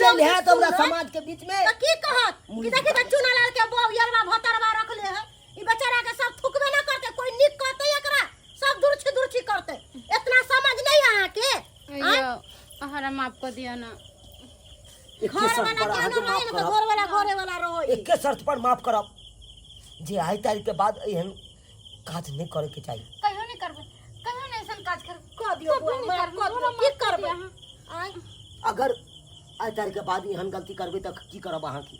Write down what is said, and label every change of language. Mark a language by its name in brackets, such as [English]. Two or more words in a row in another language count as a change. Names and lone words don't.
[Maithili] चल है तो हमरा सुनत, समाज के बीच में तो की कहत कि देखि त चुना लाल के बौ यरवा भतरवा रखले है ई बेचारा के सब थुकबे ना करते कोई निक कहते एकरा सब दुरछी करते इतना समझ नहीं आहा के यो हमारा माफ कर दिया ना एक घर शर्त वाला पर केनो अहाँ के नहीं माफ तो करब घरे वाला रहो एक शर्त पर माफ करब जे आई तारीख के बाद एहन काज नहीं करे के चाहिए कहियो नहीं करबे कहियो नहीं ऐसा काज कर कह दियो बुआ माफ कर दियो की करबै आय अगर आई तारीख के बाद एहन गलती करबे त की करब अहाँ की